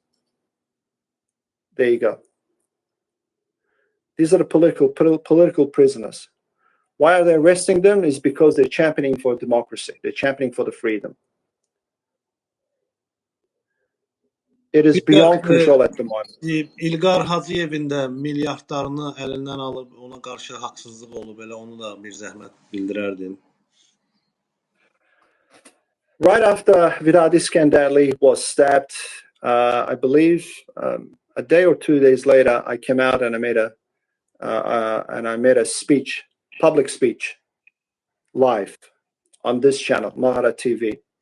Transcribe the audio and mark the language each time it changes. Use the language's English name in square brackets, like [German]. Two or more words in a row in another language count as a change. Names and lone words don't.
[English] There you go. These are the political prisoners. Why are they arresting them? Is because they're championing for democracy. They're championing for the freedom. It is beyond control at the moment. [Azerbaijani] İlqar Hacıyevin də milyardlarını əlindən alıb ona qarşı haqsızlıq olub, elə onu da bir zəhmət bildirərdim. [English] Right after Dictator Aliyev was stabbed, I believe a day or 2 days later, I came out and I made a speech, public speech, live on this channel, Mahara TV.